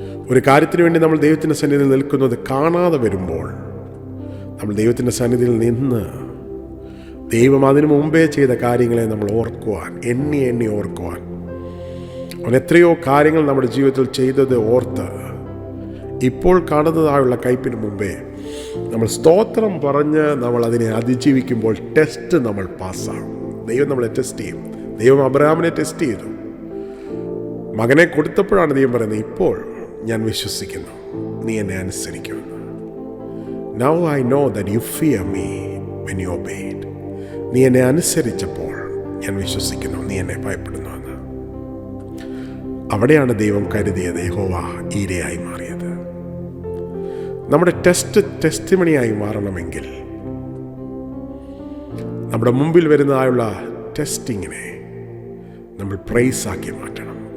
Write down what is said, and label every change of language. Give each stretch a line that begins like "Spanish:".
Malayalam: ഒരു കാര്യത്തിന് വേണ്ടി നമ്മൾ ദൈവത്തിൻ്റെ സന്നിധിയിൽ നിൽക്കുന്നത് കാണാതെ വരുമ്പോൾ നമ്മൾ ദൈവത്തിൻ്റെ സന്നിധിയിൽ നിന്ന് ദൈവം അതിനു മുമ്പേ ചെയ്ത കാര്യങ്ങളെ നമ്മൾ ഓർക്കുവാൻ, എണ്ണി ഓർക്കുവാൻ, അവൻ എത്രയോ കാര്യങ്ങൾ നമ്മുടെ ജീവിതത്തിൽ ചെയ്തത് ഓർത്ത് ഇപ്പോൾ കാണുന്നതായുള്ള കയ്പിന് മുമ്പേ നമ്മൾ സ്തോത്രം പറഞ്ഞ് നമ്മൾ അതിനെ അതിജീവിക്കുമ്പോൾ ടെസ്റ്റ് നമ്മൾ പാസ്സാകും. ദൈവം നമ്മളെ ടെസ്റ്റ് ചെയ്യും. ദൈവം അബ്രഹാമിനെ ടെസ്റ്റ് ചെയ്തു. മകനെ കൊടുത്തപ്പോഴാണ് ദൈവം പറയുന്നത്, ഇപ്പോൾ ഞാൻ വിശ്വസിക്കുന്നു നീ എന്നെ അനുസരിക്കുമെന്ന്.
English: Now I know that you fear me when you obeyed.
Malayalam: നീ എന്നെ അനുസരിച്ചപ്പോൾ ഞാൻ വിശ്വസിക്കുന്നു നീ എന്നെ ഭയപ്പെടുന്നുവെന്ന്. അവിടെയാണ് ദൈവം കരുതിയത് യഹോവ ഈരയായി മാറിയത്. നമ്മുടെ ടെസ്റ്റിമണിയായി മാറണമെങ്കിൽ നമ്മുടെ മുമ്പിൽ വരുന്നതായുള്ള ടെസ്റ്റിങ്ങിനെ നമ്മൾ പ്രൈസാക്കി മാറ്റണം.